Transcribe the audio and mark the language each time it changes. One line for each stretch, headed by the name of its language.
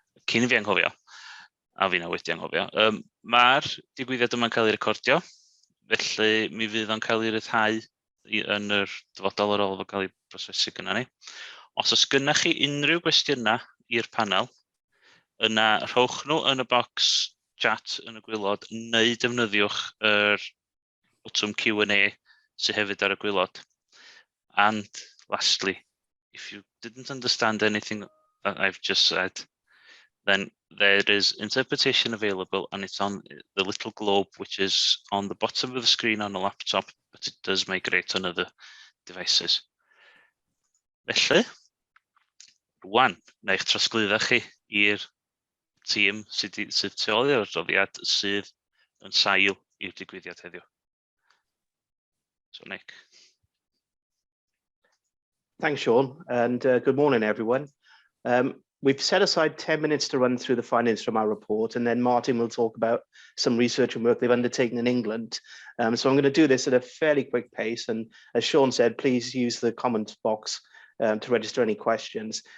Welsh: Cyn i fi anghofio, a fi na wedi anghofio, mae'r digwyddiad yma'n cael ei recordio, felly mi fydd o'n cael ei ryddhau yn yr dyfodol ar ôl fod cael ei brosesu gyda ni. Os oes gynnach chi unrhyw gwestiynau i'r panel, yna rhowch nhw yn y bocs chat yn y gwylod, neu defnyddiwch yr botwm Q&A sydd hefyd ar y gwylod.
English: And lastly, if you didn't understand anything that I've just said, then there is interpretation available and it's on the little globe which is on the bottom of the screen on a laptop, but it does migrate on other devices.
Welsh: Felly, rwan, na eich trosglwyddo chi i'r tîm sydd tu ôl i'r adroddiad sydd yn sail i'r digwyddiad heddiw.
English: So, Nick. Thanks, Sean, and good morning, everyone. We've set aside 10 minutes to run through the findings from our report, and then Martin will talk about some research and work they've undertaken in England. So I'm going to do this at a fairly quick pace, and as Sean said, please use the comment box to register any questions.